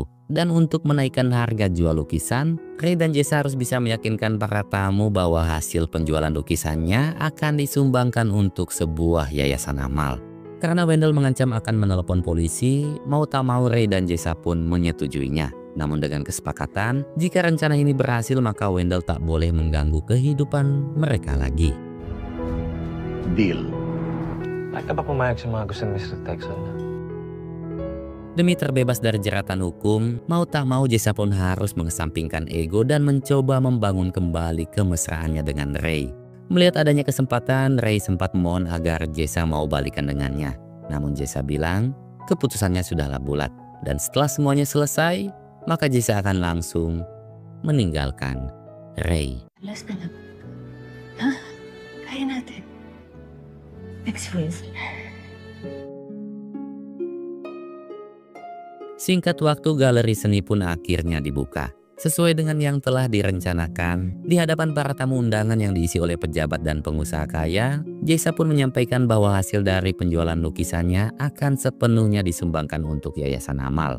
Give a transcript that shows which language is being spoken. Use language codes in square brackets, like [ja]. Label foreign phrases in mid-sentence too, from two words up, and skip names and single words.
[id] Dan untuk menaikkan harga jual lukisan, Ray dan Jessa harus bisa meyakinkan para tamu bahwa hasil penjualan lukisannya akan disumbangkan untuk sebuah yayasan amal. Karena Wendell mengancam akan menelpon polisi, mau tak mau Ray dan Jessa pun menyetujuinya. Namun dengan kesepakatan, jika rencana ini berhasil maka Wendell tak boleh mengganggu kehidupan mereka lagi. Deal. [tl] Bakit ka ba pumayag sa mga gusto ni Mr. Texon? [id] Demi terbebas dari jeratan hukum, mau tak mau Jessa pun harus mengesampingkan ego dan mencoba membangun kembali kemesraannya dengan Ray. Melihat adanya kesempatan, Ray sempat memohon agar Jessa mau balikan dengannya. Namun Jessa bilang keputusannya sudahlah bulat. Dan setelah semuanya selesai, maka Jessa akan langsung meninggalkan Ray. [tl] Last ka lang. Ha? Kaya natin. [en] Next week. [id] Singkat waktu, galeri seni pun akhirnya dibuka. Sesuai dengan yang telah direncanakan, di hadapan para tamu undangan yang diisi oleh pejabat dan pengusaha kaya, Jessa pun menyampaikan bahwa hasil dari penjualan lukisannya akan sepenuhnya disumbangkan untuk yayasan amal.